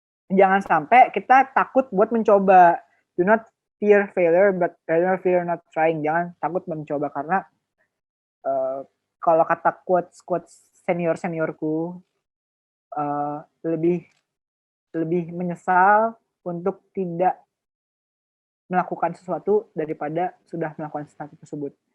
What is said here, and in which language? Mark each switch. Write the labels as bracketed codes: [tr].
[id] Jangan sampai kita takut buat mencoba. [en] Do not fear failure, but rather fear not trying. [id] Jangan takut mencoba, karena kalau kata quotes seniorku, lebih menyesal untuk tidak melakukan sesuatu daripada sudah melakukan sesuatu tersebut.